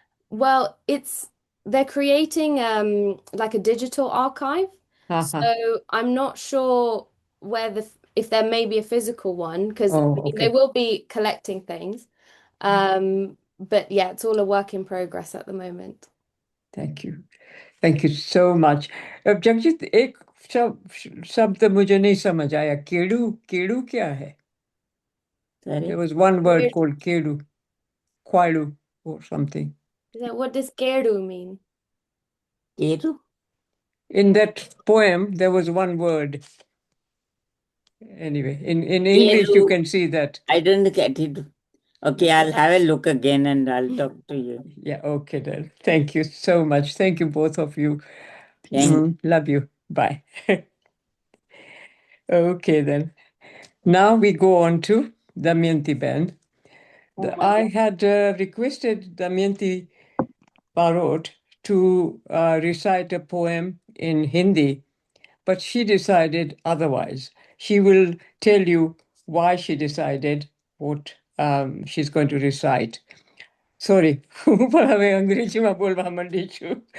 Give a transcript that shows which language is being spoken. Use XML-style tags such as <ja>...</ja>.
<en>Well, they're creating like a digital archive. Uh-huh. So I'm not sure if there may be a physical one because they will be collecting things. But yeah, it's all a work in progress at the moment. Thank you. Thank you so much.</en> <hi>Jagjit एक शब्द मुझे नहीं समझ आया केड़ू केड़ू क्या है?</hi> <en>Sorry? There was one word called केड़ू. Quailu or something. What does Keru mean?</en> <gu>કેરું?</gu> <en>In that poem, there was one word. Anyway, in English, you Keru. can see that. I don't get it. Okay, I'll have a look again and I'll talk to you. Yeah, okay then. Thank you so much. Thank you, both of you. Thank Love you. Bye. Okay then. Now we go on to Damayanti Ben. I had requested Damayanti Barot to recite a poem in Hindi, but she decided otherwise. She will tell you why she decided what she's going to recite.</en> <gu>Sorry, હું પણ હવે અંગ્રેજીમાં બોલવા માંડી છું.</gu>